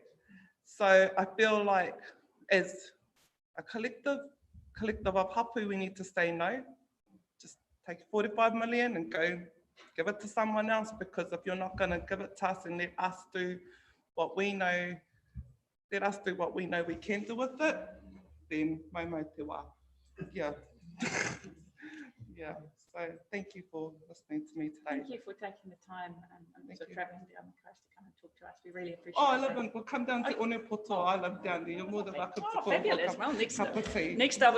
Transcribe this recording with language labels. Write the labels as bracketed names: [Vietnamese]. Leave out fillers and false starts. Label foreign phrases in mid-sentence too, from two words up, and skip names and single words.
[English] So I feel like as a collective of hapu, we need to say no. Just take 45 million and go give it to someone else, because if you're not going to give it to us and let us do what we know, we can do with it, then [Māori] maumau te wā. [English] Yeah. Yeah. So thank you for listening to me today. Thank you for taking the time and also traveling down the coast to come and talk to us. We really appreciate it. Oh, I live in, we'll come down to Uniputu. I live down there. You're more than welcome to call. Fabulous. Well, next up I'll